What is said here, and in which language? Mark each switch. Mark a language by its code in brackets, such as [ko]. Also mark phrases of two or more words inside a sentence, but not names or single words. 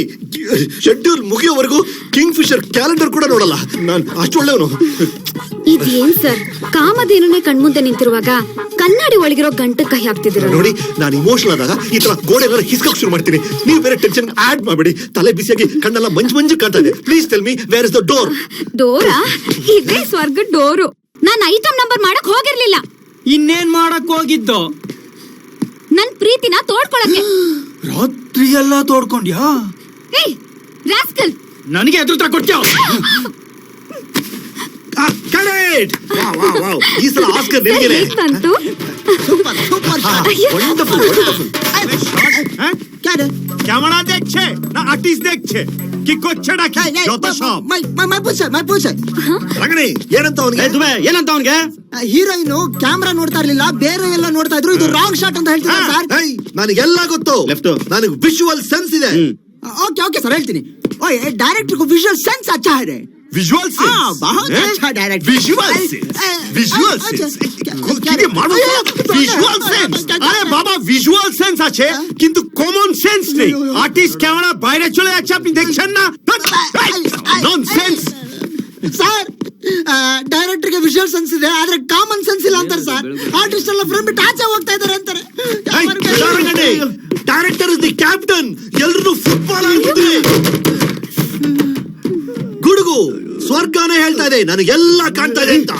[kn] ಶೆಡ್ಯೂಲ್ ಮುಗಿಯೋವರೆಗೂ ಕಿಂಗ್ ಫಿಶರ್ ಕ್ಯಾಲೆಂಡರ್ ಕೂಡ ನೋಡಲ್ಲ. ನಾನು ಅಷ್ಟು ಒಳ್ಳೆಯವನು. ಇದೇನ್ ಸರ್, ಕಾಮಧೇನುನೇ ಕಣ್ಮುಂದೆ ನಿಂತಿರುವಾಗ ಕನ್ನಡಿ ಒಳಗಿರೋ ಗಂಟು ಕೈ ಹಾಕ್ತಿದ್ದೀರ. ನೋಡಿ, ನಾನು ಇಮೋಷನಲ್ ಆದಾಗ ಈ ತರ ಗೋಡೆ ಎಲ್ಲ ಹಿಸ್ಕಕ್ ಶುರು ಮಾಡ್ತೀನಿ. ನೀವು ಬೇರೆ [en] tension add [kn] ಮಾಡಬೇಡಿ. ತಲೆ ಬಿಸಿಯಾಗಿ ಕಣ್ಣೆಲ್ಲ ಮಂಜು ಕಾಣ್ತಾ ಇದೆ. [en] please tell me where is the door? [kn] ಡೋರಾ? ಇದೇ ಸ್ವರ್ಗದ ಡೋರು. ನಾನ್ [en] item number [kn] ಮಾಡಕ್ ಹೋಗಿರ್ಲಿಲ್ಲ. ಇನ್ನೇನ್ ಮಾಡಕ್ ಹೋಗಿದ್ದು? ನನ್ ಪ್ರೀತಿನ ತೋಡ್ಕೊಳಕ್ಕೆ. ರಾತ್ರಿ ಎಲ್ಲ ತೋಡ್ಕೊಂಡ್ಯಾ? ಏಯ್ ರಾಸ್ಕಲ್, ನನಗೆ ಎದುರು ಕೊಡ್ತೀಯ? ಕರೆಕ್ಟ್. ಈ ಸಲ ಆಸ್ಕರ್ ನಿನಗೇನೆ. ತಂತು. [en] super super [kn] ಅಯ್ಯೋ. [en] wonderful wonderful. [bn] ক্যামেরা দেখছে না আর্টিস্ট দেখছে? কি করছে নাকি যত সব? ಮೈ ಪೂಜೆ [kn] ರಂಗಣಿ, ಏನಂತ ಅವನಿಗೆ? ಏನಂತ ಅವನ್ಗೆ? ಹೀರೋಯಿನ್ ಕ್ಯಾಮ್ರಾ ನೋಡ್ತಾ ಇರ್ಲಿಲ್ಲ, ಬೇರೆ ಎಲ್ಲ ನೋಡ್ತಾ ಇದ್ರು. ಇದು [en] wrong shot [kn] ಅಂತ ಹೇಳ್ತೀನಿ ಸರ್. ನನಗೆಲ್ಲ ಗೊತ್ತು. [en] Left. [kn] ನನಗೆ [en] visual sense [kn] ಇದೆ. [en] okay okay [kn] ಸರ್, ಹೇಳ್ತೀನಿ. ಓಯ್ [hi] डायरेक्टर को विजुअल सेंस अच्छा है. [kn] ವಿಜುವಲ್ [hi] हाँ, बहुत अच्छा डायरेक्टर. [en] visual sense, visual sense [bn] কি মানো? [en] visual sense? [bn] আরে বাবা, [en] visual sense [bn] আছে কিন্তু [en] common sense [bn] নেই। আর্টিস্ট ক্যামেরা বাইরে চলে যাচ্ছে, আপনি দেখছেন না? ননসেন্স [kn] ಸರ್, ಡೈರೆಕ್ಟರ್ ಗೆ [en] visual sense [kn] ಇದೆ, ಆದ್ರೆ [en] common sense [kn] ಇಲ್ಲ ಅಂತಾರೆ ಸರ್. ಆರ್ಟಿಸ್ಟ್ ಎಲ್ಲ ಫ್ರೇಮ್ ಬಿಟ್ಟು ಆಚೆ ಹೋಗ್ತಾ ಇದಾರೆ ಅಂತಾರೆ. [en] director is the captain. [kn] ಎಲ್ರು ಫುಟ್ಬಾಲ್ ಆಡ್ತಿದ್ರಿ. ಗುಡುಗು ಸ್ವರ್ಗನೇ ಹೇಳ್ತಾ ಇದೆ, ನನಗೆಲ್ಲ ಕಾಣ್ತಾ ಇದೆ ಅಂತ.